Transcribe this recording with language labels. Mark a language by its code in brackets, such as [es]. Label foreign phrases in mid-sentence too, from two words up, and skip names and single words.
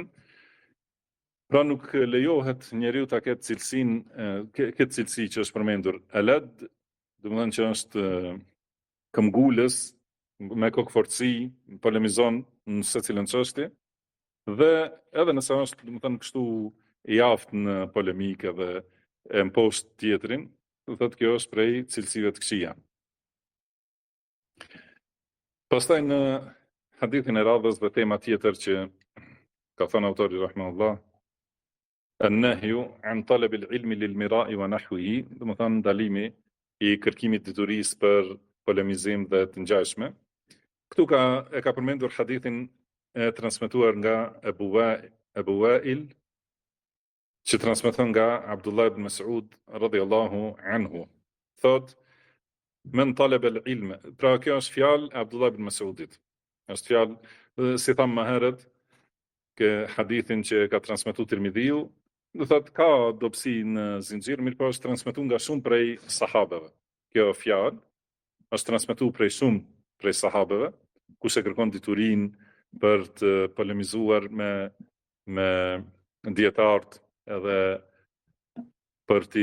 [sq] Pra nuk lejohet njeriu ta ketë këtë cilësi që është përmendur, alad, domethënë që është këmbgulës, me kokfortësi, polemizon në secilën çështje, dhe edhe nëse është domethënë kështu i aftë në polemikë dhe e mposht tjetrin, do thotë kjo është prej cilësive të këqija. Pastaj në hadithin e radhës dhe tema tjetër që ka thënë autori rahimahullah, [ar] النهي عن طلب العلم للمراء ونحوه, [sq] domethënë ndalimi i kërkimit diturisë për polemizim dhe të ngjashme. Këtu e ka përmendur hadithin e transmetuar nga Abu Wa'il, që transmeton nga Abdullah ibn Mas'ud [ar] رضي الله عنه. Thot, من طلب العلم. [sq] Pra kjo është fjalë e Abdullah ibn Mas'udit. Është fjalë, si tham më herët, që hadithin që ka transmetuar Tirmidhiu, do thotë ka dobësi në zinxhir, mirë po është transmetuar nga shumë prej sahabeve. Kjo fjalë është transmetuar prej sahabeve, kush e kërkon diturinë për të polemizuar me dietarët edhe për t'i